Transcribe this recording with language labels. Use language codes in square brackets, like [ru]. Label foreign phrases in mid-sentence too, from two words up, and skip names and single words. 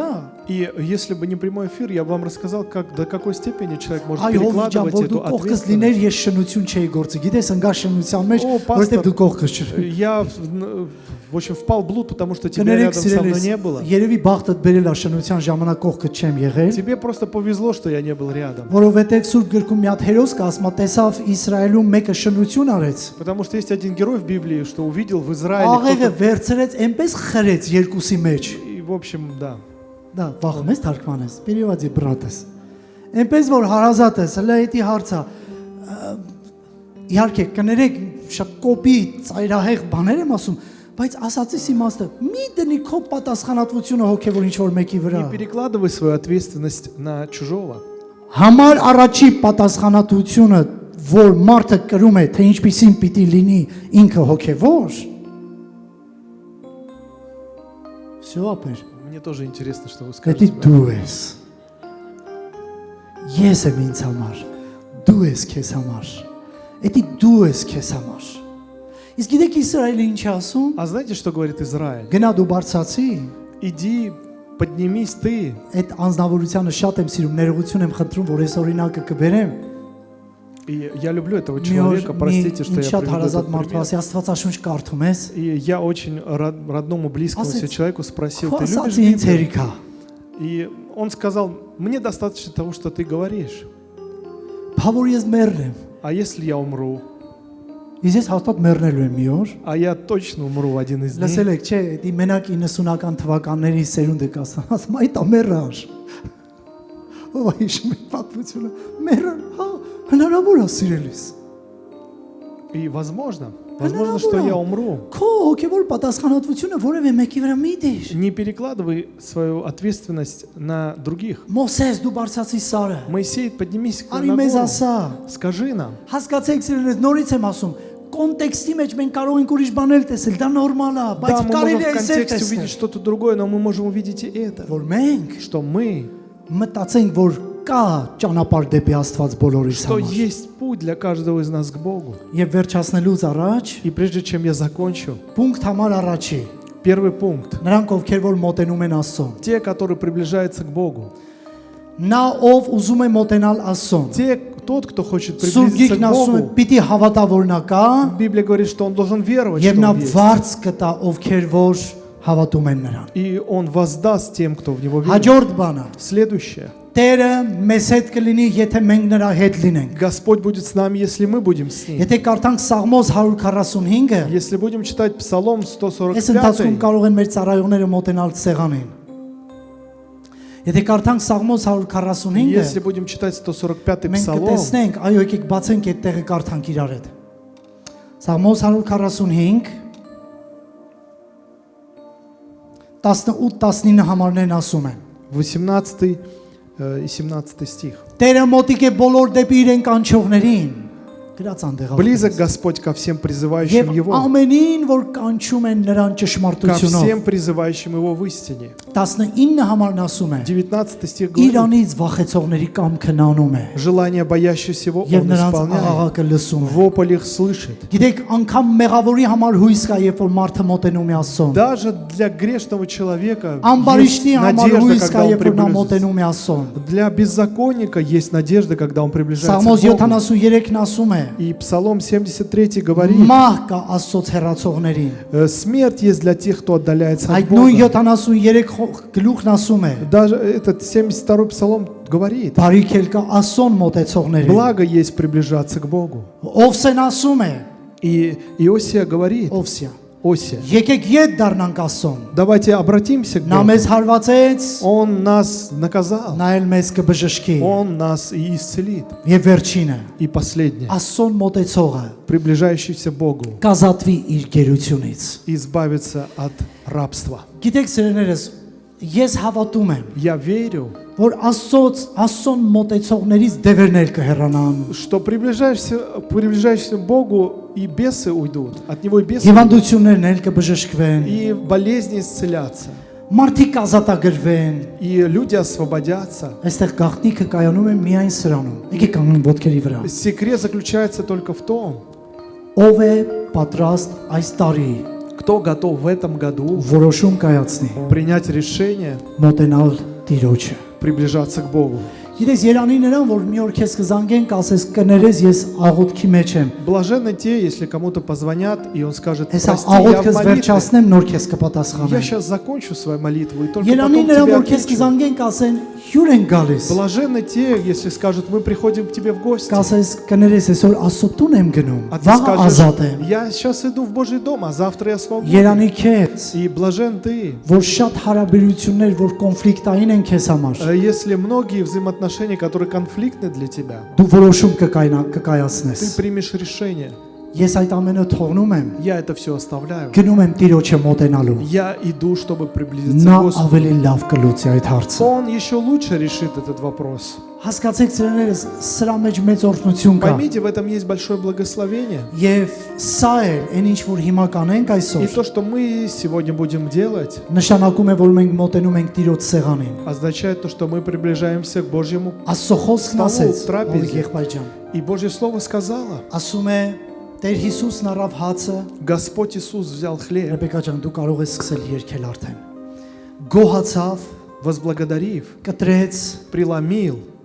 [ru] И если бы не прямой эфир, я бы вам рассказал, как, до какой степени человек может [hy] Այ հովիջան, [ru] перекладывать [hy] որ [ru] эту [hy] դու կողքս [ru] ответственность. [hy] լիներ, ես շնություն չէի գործի։ Գիտես, ընկա շնության մեջ, Օ, պաստոր, որովհետև դու կողքս չեր։ [ru] Я, в общем, впал в блуд, потому что тебя [hy] Կներեք [ru] рядом со мной [hy] սիրելիս, [ru] не было. [hy] երևի բախտդ բերել է շնության ժամանակ կողքդ չեմ եղել, [ru] Тебе просто повезло, что я не был рядом. [hy] որովհետև Սուրբ գրքում մի հատ հերոս կա, ասма տեսավ Իսրայելում մեկը շնություն արեց։ [ru] Потому что есть один герой в Библии, что увидел в Израиле [hy] Աղեղը [ru] кто-то. [hy] վերցրեց, այնպես խրեց երկուսի մեջ։ [ru] И, в общем, да. [hy] Դա վախում ես թարգմանես, переводи բրատես։ Այնպես որ հարազատ ես, հələ էդի հարցա։ Իհարկե, կներեք, շատ կոպի ծայրահեղ բաներ եմ ասում, բայց ասացիս իմաստը, մի դնի քո պատասխանատվությունը հոգևոր ինչ-որ մեկի վրա։ [ru] Не перекладывай свою ответственность на чужого. [hy] Համար առաջի պատասխանատվությունը որ մարդը կրում է, թե ինչպիսին պիտի լինի ինքը հոգևոր։ Всё, ապեր, [ru] Мне тоже интересно, что вы [hy] դա [ru] скажете. [hy] դու ես։ Ես եմ ինձ համար, դու ես քեզ համար։ Դա դու ես քեզ համար։ Իսկ գիտեք Իսրայելը ինչ է ասում։ [ru] А знаете, что говорит Израиль? [hy] Գնա դու բարձացի, [ru] Иди, поднимись ты. [hy] այդ անznավորությունը շատ եմ սիրում, ներողություն եմ խնդրում, որ այս օրինակը կբերեմ։ [ru] И я люблю этого [hy] Մի օր [ru] человека, [hy] մի [ru] простите, что [hy] ինձ [ru] я [hy] շատ [ru] приведу [hy] հարազատ [ru] этот [hy] մարդու [ru] пример. [hy] ասի Աստվածաշունչ կարդում ես։ [ru] И я очень родному, близкому [hy] Ասեց, [ru] себе человеку спросил, [hy] «Քո [ru] ты любишь [hy] ասածը ինձ [ru] Библию?» [hy] հերիք է։ [ru] И он сказал, мне достаточно того, что ты говоришь. [hy] Բա որ ես մեռնեմ։ [ru] А если я умру? [hy] Իսկ ես հաստատ մեռնելու եմ մի օր։ [ru] А я точно умру в один из дней. [hy] Լսել եք, չէ, դի մենակ 90-ական թվականների սերունդը կասան, ասում այդ ամերար։ Ո՞վ է հիշում է պատմությունը։ Մեռան, հա, հնարավոր է սիրելիս։ [ru] И возможно, что я умру. [hy] Քո հոգևոր պատասխանատվությունը որևէ մեկի վրա մի դիր։ [ru] Не перекладывай свою ответственность на других. [hy] Մոսես դու բարձացի սարը։ [ru] Моисей, поднимись к [hy] Արի [ru] на [hy] մեզ [ru] гору. [hy] ասա։ [ru] Скажи нам. [hy] Հասկացեք սիրելիս, նորից եմ ասում, կոնտեքստի մեջ մենք կարող ենք ուրիշ բաներ տեսել, դա նորմալ է, բայց [ru] Да, мы можем [hy] կարելի [ru] в [hy] է այսպես [ru] контексте увидеть [hy] տեսնել։ [ru] что-то другое, но мы можем увидеть и это. [hy] Որ մենք [ru] Что мы, [hy] մտածենք, որ կա ճանապարհ դեպի Աստված բոլորիս [ru] что [hy] համար։ [ru] есть путь для каждого из нас к Богу. [hy] Եվ վերջացնելուց առաջ, [ru] И прежде чем я закончу, [hy] պունկտ համար առաջի, [ru] первый пункт. [hy] նրանք ովքեր որ մոտենում են Աստծուն։ [ru] Те, которые приближаются к Богу. [hy] Նա ով ուզում է մոտենալ Աստծուն։ [ru] Тот, кто хочет [hy] Սուրբ [ru] приблизиться [hy] Գիրքն [ru] к [hy] ասում է, [ru] Богу, [hy] պիտի հավատա, որ նա կա, [ru] Библия говорит, что он должен веровать, [hy] եւ [ru] что [hy] նա [ru] он есть. [hy] վարձ կտա ովքեր որ հավատում են նրան։ [ru] И он воздаст тем, кто в него верит. [hy] Հաջորդ բանը, [ru] Следующее. [hy] Տերը մեզ հետ կլինի, եթե մենք նրա հետ լինենք։ [ru] Господь будет с нами, если мы будем с ним. [hy] Եթե կարդանք Սաղմոս 145-ը, [ru] Если будем читать Псалом [hy] այս ընթացքում [ru] 145, [hy] կարող են մեր ծառայողները մոտենալ սեղանին։ Եթե կարդանք Սաղմոս 145-ը, [ru] если будем читать 145 [hy] մենք [ru] Псалом, [hy] կտեսնենք, այո, եկեք բացենք այդ տեղը կարդանք իրար հետ։ Սաղմոս 145 18-19 համարներն ասում են. [ru] 18 и 17 стих. [hy] Տերը մոտիկ է բոլոր դեպի իրեն կանչողներին։ Գրած անդեղավ։ [ru] Близок Господь ко всем призывающим [hy] Եվ [ru] Его, [hy] ամենին, որ կանչում են նրան [ru] ко [hy] ճշմարտությունով։ [ru] всем призывающим Его в истине. [hy] 19 համարն ասում է. [ru] 19 стих говорит, [hy] Իրանից վախեցողների կամքն անում է։ [ru] желание боящихся Его [hy] Եվ [ru] Он [hy] նրանց [ru] исполняет, [hy] աղաղակը լսում է։ [ru] вопль их слышит. [hy] Գիտեք, անգամ մեղավորի համար հույս կա, երբ որ մարդը մոտենում է Աստծուն։ [ru] Даже для грешного человека [hy] Ամբարիշտի [ru] есть [hy] համար [ru] надежда, [hy] հույս կա, [ru] когда он [hy] երբ որ նա [ru] приблизится. [hy] մոտենում է Աստծուն։ [ru] Для беззаконника есть надежда, когда он приближается [hy] Սաղմոս [ru] к Богу. [hy] 73-ն ասում է. [ru] И Псалом 73 говорит, [hy] Մահ կա Աստծոց հեռացողներին։ [ru] смерть есть для тех, кто отдаляется от [hy] Այդ նույն [ru] Бога. [hy] 73 գլուխն ասում է. [ru] Даже этот 72 Псалом говорит, [hy] Բարիք էլ կա Աստծուն մոտեցողներին։ [ru] благо есть приближаться к Богу. [hy] Овսեն ասում է, [ru] И Иосия говорит, [hy] Овսիա, [ru] Осия, [hy] եկեք ետ դառնանք Աստծուն։ [ru] давайте обратимся к [hy] Նա [ru] Богу. [hy] մեզ հարվածեց, [ru] Он нас наказал, [hy] նա էլ մեզ կբժշկի։ [ru] Он нас и исцелит. [hy] Եվ վերջինը, [ru] И последнее, [hy] Աստծուն մոտեցողը [ru] приближающийся к Богу, [hy] կազատվի իր գերությունից։ [ru] избавиться от рабства. [hy] Գիտեք, սերեներս, ես հավատում եմ, [ru] Я верю, [hy] որ Աստծուն մոտեցողներից դևերներ կհեռանան։ [ru] что приближаешься к Богу, и бесы уйдут, от Него и бесы уйдут, [hy] Հիվանդություններն էլ կբժշկվեն, [ru] и болезни исцелятся, [hy] մարդիկ կազատագրվեն։ [ru] и люди освободятся. [hy] Այստեղ գաղտնիքը կայանում է միայն սրանում։ Եկեք կանգնենք ոտքերի վրա։ [ru] Секрет заключается только в том, [hy] Ով է պատրաստ այս տարի [ru] кто готов в этом году [hy] որոշում կայացնի [ru] принять решение [hy] մոտենալ Տիրոջը։ [ru] приближаться к Богу. [hy] Գիտես, Երանի նրան, որ մի օր քեզ կզանգեն, կասես կներես, ես աղոթքի մեջ եմ։ [ru] Блаженны те, если кому-то позвонят, и он скажет, [hy] Հեսա [ru] прости, я в [hy] աղոթքս [ru] молитве. [hy] վերջացնեմ, նոր քեզ [ru] Я [hy] կպատասխանեմ։ [ru] сейчас закончу свою молитву, и только [hy] Երանի [ru] потом [hy] նրան, [ru] тебе [hy] որ քեզ [ru] отвечу. [hy] կզանգեն, կասեն հյուր են գալիս։ [ru] Блаженны те, если скажут, мы приходим к тебе в гости. [hy] Կասես կներես, այսօր Աստծո տուն եմ գնում, [ru] А ты [hy] վաղ ազատ եմ։ [ru] скажешь, я сейчас иду в Божий дом, а завтра я свободен. [hy] Երանի քեզ, [ru] И блажен ты, [hy] որ շատ հարաբերություններ, որ կոնֆլիկտային են քեզ համար, [ru] если многие взаимоотношения, которые конфликтны для тебя, [hy] դու որոշում [ru] ты [hy] կկայացնես։ [ru] примешь решение. [hy] Ես այդ ամենը թողնում եմ, [ru] Я это все оставляю. [hy] գնում եմ Տիրոջը մոտենալու։ [ru] Я иду, чтобы приблизиться [hy] Նա [ru] к Господу. [hy] ավելի լավ կլուծի այդ հարցը։ [ru] Он еще лучше решит этот вопрос. [hy] Հասկացեք ծերերս, սրա մեջ մեծ օրհնություն կա։ [ru] Поймите, в этом есть большое благословение. [hy] Եվ սա է, այն ինչ որ հիմա կանենք [ru] И [hy] այսօր, [ru] то, что мы сегодня будем делать, [hy] նշանակում է, որ մենք մոտենում ենք Տիրոջ սեղանին։ [ru] означает то, что мы приближаемся к Божьему. [hy] Աստծո խոսքն ասեց, Տրապեզի։ ով եղբայր ջան։ [ru] И Божье Слово сказало, [hy] Ասում է Տեր Հիսուսն առավ հացը, [ru] Господь Иисус взял хлеб, [hy] Ռեբեկա ջան, դու կարող ես սկսել երգել արդեն։ Գոհացավ, [ru] возблагодарив, [hy] կտրեց [ru] преломил